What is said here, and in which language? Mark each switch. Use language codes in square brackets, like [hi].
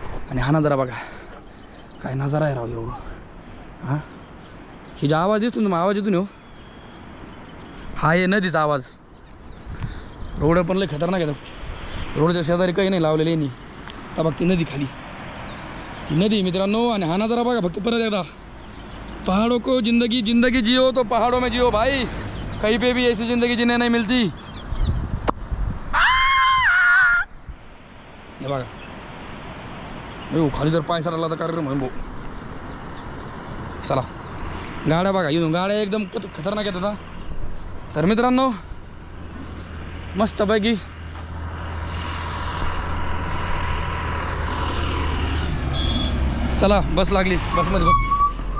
[mr] आणि हा नजारा बघा काय नजारा आहे राव यो. हां हे ज्या आवाज येतो ना आवाज येतो ना हा आहे नदीचा आवाज. रोड पण लय खतरनाक येतो. रोडच्या शेजारी काही नाही लावलेलं आहे. तर बघ ती नदी खाली ती नदी मित्रांनो. आणि हा नजारा बघा फक्त परत एकदा. [hi] पहाड़ों को जिंदगी जियो तो पहाड़ों में जियो भाई. कहीं पे भी ऐसी जिंदगी जीने नहीं मिलती. [mr] हे बघा खाली जर पाय सरला तर कार्यक्रम होईल भाऊ. चला गाड्या बघा येऊन गाड्या एकदम खतरनाक येतात. तर मित्रांनो मस्तपैकी चला बस लागली. बसमध्ये बस.